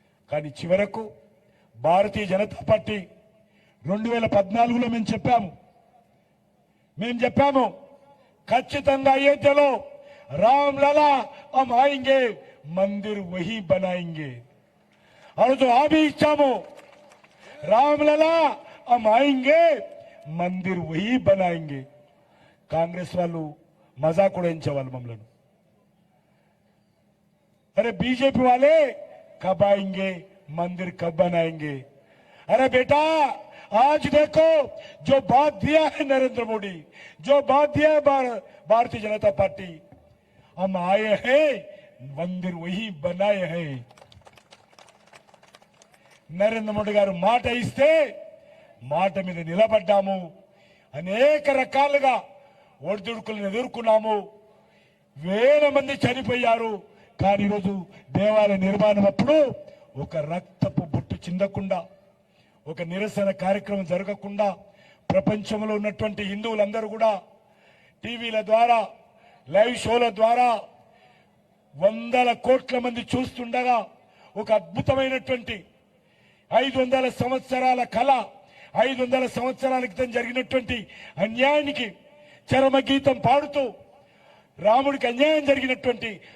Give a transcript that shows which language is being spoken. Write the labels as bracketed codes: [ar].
[te] కానీ చివరకు భారతీయ జనతా పార్టీ 2014లో మేము చెప్పాము ఖచ్చితంగా అయోధ్యలో రామ్ లలా [hi] हम आएंगे मंदिर वही बनाएंगे. [te] ఆ రోజు హామీ ఇచ్చాము, రామ్ లలా [hi] हम आएंगे मंदिर वही बनाएंगे. [te] కాంగ్రెస్ వాళ్ళు మజాక్ ఉడాయించేవాళ్ళు మమ్మల్ని. [hi] अरे बीजेपी वाले कब आएंगे, मंदिर कब बनाएंगे? अरे बेटा आज देखो जो बात दिया है नरेंद्र मोदी, जो बात दिया है भारतीय जनता पार्टी, हम आए हैं मंदिर वही बनाए हैं. [te] నరేంద్ర మోడీ గారు మాట ఇస్తే మాట మీద నిలబడ్డాము. అనేక రకాలుగా ఒడిదుడుకులను ఎదుర్కొన్నాము. వేల మంది చనిపోయారు. కానీ ఈరోజు దేవాలయ నిర్మాణం అప్పుడు ఒక రక్తపు బొట్టు చిందకుండా, ఒక నిరసన కార్యక్రమం జరగకుండా ప్రపంచంలో ఉన్నటువంటి హిందువులందరూ కూడా టీవీల ద్వారా, లైవ్ షోల ద్వారా 100 కోట్ల మంది చూస్తుండగా ఒక అద్భుతమైనటువంటి 500 సంవత్సరాల కళ, 500 సంవత్సరాల క్రితం జరిగినటువంటి అన్యాయానికి చరమగీతం పాడుతూ రాముడికి అన్యాయం జరిగినటువంటి